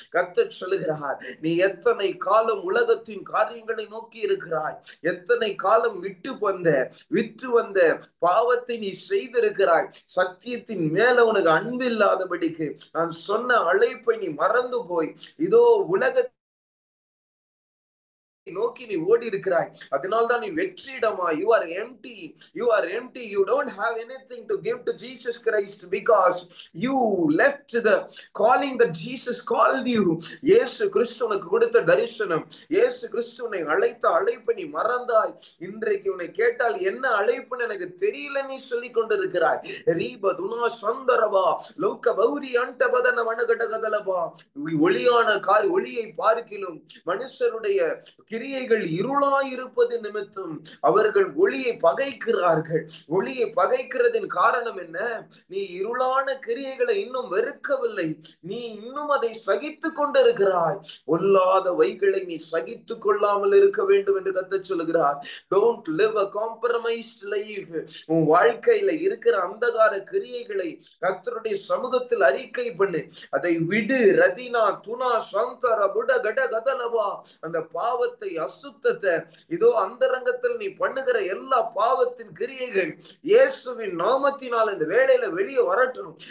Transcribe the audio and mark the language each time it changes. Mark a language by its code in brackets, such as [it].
[ta] கர்த்தர் சொல்லுகிறார், நீ எத்தனை காலம் உலகத்தின் காரியங்களை நோக்கி இருக்கிறாய், எத்தனை காலம் விற்று வந்த பாவத்தை நீ செய்திருக்கிறாய். சத்தியத்தின் மேல உனக்கு அன்பு இல்லாதபடிக்கு நான் சொன்ன அழைப்பை நீ மறந்து போய் இதோ உலக நோக்கி நீ ஓடி இருக்கிறாய். அதனால்தான் நீ வெற்றிடமா. [en] You are empty. You are empty. You don't have anything to give to Jesus Christ because you left the calling that Jesus called you. [ta] இயேசு கிறிஸ்து உனக்கு கொடுத்த தரிசனம், இயேசு கிறிஸ்து உன்னை அழைத்த அழைப்பை நீ மறந்தாய். இன்றைக்கு உன்னை கேட்டால் என்ன அழைப்புன்னு எனக்கு தெரியல நீ சொல்லிக் கொண்டிருக்கிறாய். ரீபதுனா சந்தரபா லௌக பௌரி அண்டபதன வனகடகதலபா. ஒளியான ஒளியை பார்க்கிலும் மனுஷருடைய கிரியைகள் இருளாயிருப்பது நிமித்தம் அவர்கள் ஒளியை பகைக்கிறார்கள். ஒளியை பகைக்கிறதின் காரணம் என்ன? நீ இருளான கிரியைகளை இன்னும் வெறுக்கவில்லை, நீ இன்னும் அதை சகித்துக் கொண்டிருக்கிறாய். பொல்லாத வைகளை நீ சகித்துக் கொள்ளாமல் இருக்க வேண்டும் என்று கர்த்தர் சொல்லுகிறார். [en] Don't live a compromised life. [ta] உன் வாழ்க்கையில இருக்கிற அந்தகார கிரியைகளை கர்த்தருடைய சமூகத்தில் அறிக்கை பண்ணு. அதை விடு. ரதினா துனா சந்தர புட கட கதலவா. அந்த பாவத்தை, அசுத்தத்தை, இதோ அந்தரங்கத்தில் நீ பண்ணுகிற எல்லா பாவத்தின் கிரியைகள் இயேசுவின் நாமத்தினால் இந்த வேளையில வெளியே வரட்டும்.